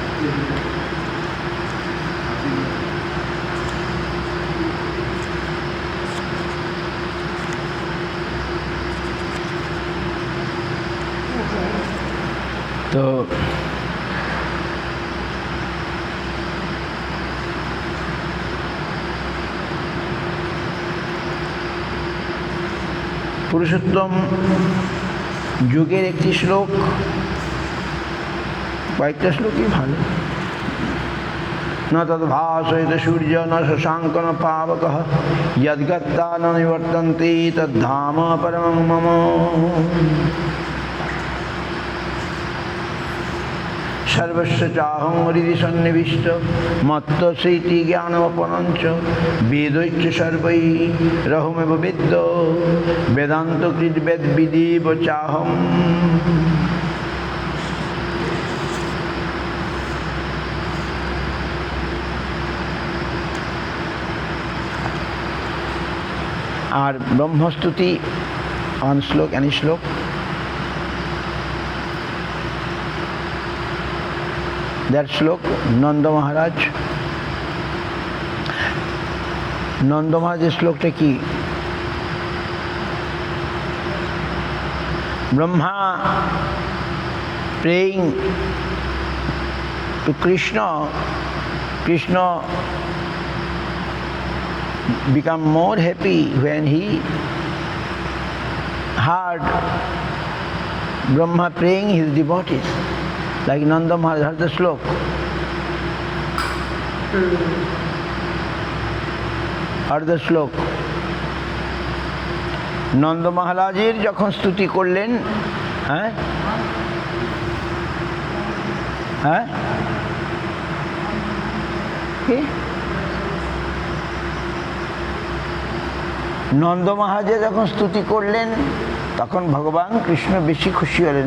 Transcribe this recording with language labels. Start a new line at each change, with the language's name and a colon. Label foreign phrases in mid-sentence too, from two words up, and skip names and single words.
Bangla: তো পুরুষোত্তম যুগের একটি শ্লোক, কয়েকটা শ্লোকই ভালো।
Sanskrit: न तद्भासयति सूर्य न शशांक न पावकः यद्गत्वा न निवर्तन्ते तद्धाम परमं मम। सर्वस्य चाहं हृदि सन्निविष्ट मत्तस्यैति ज्ञानमपरञ्च वेदैश्च सर्वैरहमेव वेद्य वेदान्तकृत् वेद्विदेव चाहम्।
Bangla: আর ব্রহ্মস্তুতি অন শ্লোক, এনি শ্লোক। দ্যাট শ্লোক নন্দ মহারাজ, নন্দ মহারাজের শ্লোকটা কি?
English: Brahma praying to Krishna, কৃষ্ণ become more happy when he heard Brahma praying his devotees, like Nanda Maharaj heard the slok. Heard the slok.
Bangla: নন্দ মহারাজের যখন স্তুতি করলেন, হ্যাঁ হ্যাঁ কি নন্দ মহারাজে যখন স্তুতি করলেন তখন ভগবান কৃষ্ণ বেশি খুশি হলেন।